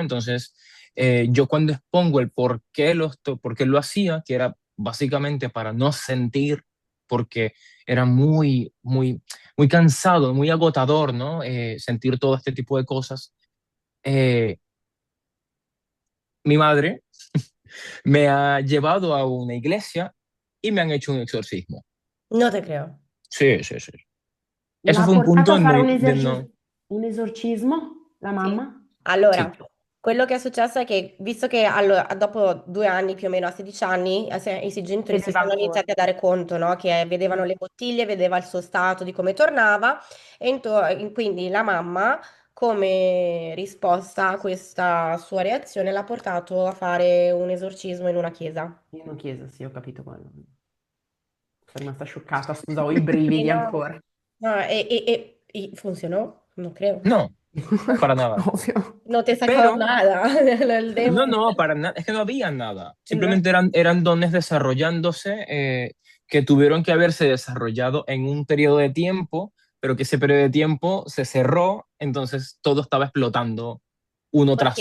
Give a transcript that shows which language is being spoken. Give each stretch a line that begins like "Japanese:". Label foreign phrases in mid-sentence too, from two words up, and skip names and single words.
Spanish: Entonces, yo cuando expongo el por qué lo hacía, que era básicamente para no sentir, porque era muy cansado, muy agotador, ¿no? Sentir todo este tipo de cosas. Eh, Mi madre me ha llevado a una iglesia y me han hecho un exorcismo. No te creo. Sí, sí, sí. Eso
Italian: L'ha
Spanish: fue un
Italian: portato
Spanish: punto
Italian: a fare
Spanish: de no...
Italian: un esorcismo, la Sì. mamma? Sì. Allora, quello che è successo è che, visto che dopo 2 anni, più o meno a 16 anni, i suoi genitori si Vedeva sono ancora. iniziati a dare conto, no? Che vedevano le bottiglie, vedeva il suo stato di come tornava, e quindi la mamma, come risposta a questa sua reazione, l'ha portato a fare un esorcismo in una chiesa. In una chiesa, sì, ho capito quello. Sono rimasta scioccata, scusa, ho i brividi No, ancora. no, e funzionó,
Spanish: no creo. No, para nada.
Italian: Ovvio.
Spanish: No te sacaba Pero nada el no, demonio. no, para nada, es que no había nada. No. Simplemente eran dones desarrollándose que tuvieron que haberse desarrollado en un periodo de tiempo, pero que ese periodo de tiempo se cerró, entonces todo estaba explotando uno tras